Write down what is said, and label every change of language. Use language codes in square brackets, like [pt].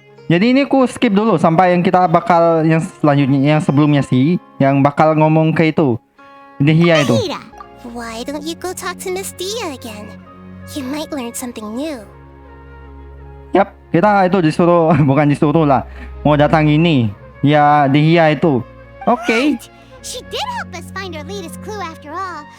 [id] Jadi ini ku skip dulu sampai yang kita bakal yang selanjutnya, yang sebelumnya sih, yang bakal ngomong ke itu Dehia itu. [en] Why don't you go talk to Miss Dia again? You might learn something new. [id] Yap, kita itu disuruh bukan disuruh lah, mau datang ini ya Dehia itu. Oke. [en] She did help us find our latest clue after all.